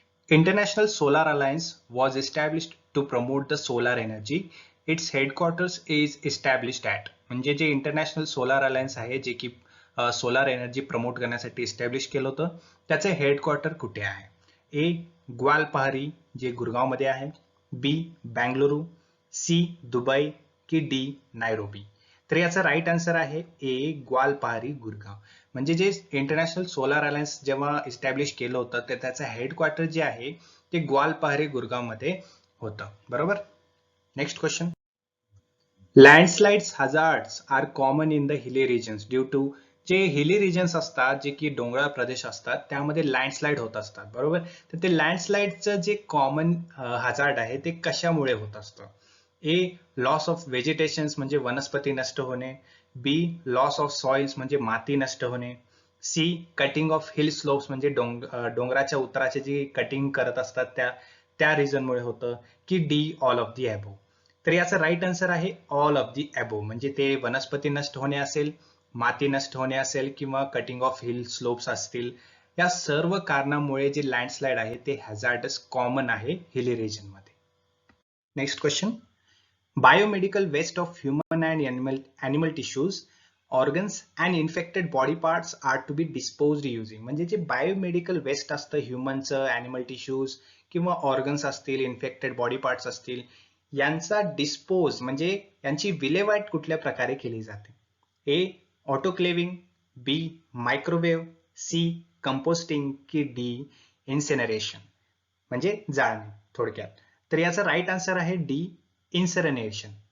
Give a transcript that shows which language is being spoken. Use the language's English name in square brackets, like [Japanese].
[English] International solar alliance was established to promote the solar energy. Its headquarters is established at. [Marathi] म्हणजे जे international solar alliance आहे, जे की solar energy promote करण्यासाठी establish केलं होतं, त्याचे हेडक्वार्टर कुठे आहे? ए ग्वालपहारी, जे गुरगाव मध्ये आहे. बी बँगलुरू, सी दुबई, की डी नायरोबी. तर याचा राईट आन्सर आहे ए ग्वालपहारी, गुरगाव. म्हणजे जे इंटरनॅशनल सोलार अलायन्स जेव्हा इस्टॅब्लिश केलं होतं, तर त्याचं हेडक्वार्टर जे आहे ते ग्वालपहारी, गुरगाव मध्ये होतं. बरोबर. [English] Next question. Landslides hazards are common in the hilly regions due to. [Marathi] जे हिली रिजन्स असतात, जे की डोंगराळ प्रदेश असतात, त्यामध्ये लँडस्लाइड होत असतात. बरोबर. तर ते लँडस्लाइडचं जे कॉमन हजार्ड आहे ते कशामुळे होत असतं? ए [English] loss of vegetations, [Marathi] म्हणजे वनस्पती नष्ट होणे. बी [English] loss of soils, [Marathi] म्हणजे माती नष्ट होणे. C [English] cutting of hill slopes, [Marathi] म्हणजे डोंगराच्या उताराचे जे कटिंग करत असतात त्या रिझनमुळे होतं. की D [English] All of the above. [Marathi] तर याचा राईट आन्सर आहे ऑल ऑफ दी अबोव. म्हणजे ते वनस्पती नष्ट होणे असेल, माती नष्ट होणे असेल, किंवा [English] cutting of hill slopes [Marathi] असतील, या सर्व कारणामुळे जे लँडस्लाइड आहे ते हॅझार्डस कॉमन आहे हिली रिजन मध्ये. [English] Next question. Biomedical waste of human and animal tissues, organs and infected body parts are to be disposed using. [Marathi] म्हणजे जे बायोमेडिकल वेस्ट असतं ह्युमनचं, ॲनिमल टिश्यूज किंवा ऑर्गन्स असतील, इन्फेक्टेड बॉडी पार्ट्स असतील, यांचा डिस्पोज म्हणजे यांची विल्हेवाट कुठल्या प्रकारे केली जाते? ए ऑटोक्लेविंग, बी मायक्रोवेव्ह, सी कंपोस्टिंग, की डी इन्सिनरेशन, म्हणजे जाळणे थोडक्यात. तर याचा राईट आन्सर आहे डी इन्सिनरेशन.